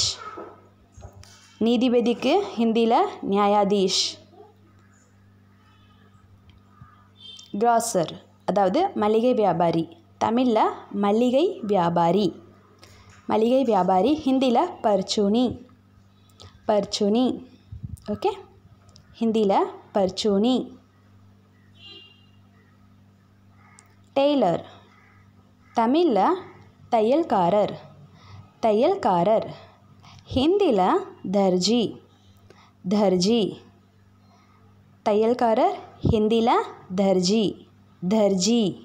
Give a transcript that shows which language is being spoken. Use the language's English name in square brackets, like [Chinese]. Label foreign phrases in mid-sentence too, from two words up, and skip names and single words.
[Tamil] நீதிபதிக்கு ஹிந்தியில் நியாயாதீஷ். கிராசர் அதாவது மளிகை வியாபாரி, தமிழில் மளிகை வியாபாரி. ஹிந்தியில் பர்ச்சூனி. ஓகே, ஹிந்திலா பர்ச்சூனி। டெய்லர் தமிழில் தையல்காரர் தையல்காரர். ஹிந்தியில் தர்ஜி தர்ஜி. தையல்காரர் ஹிந்தியில் தர்ஜி தர்ஜி.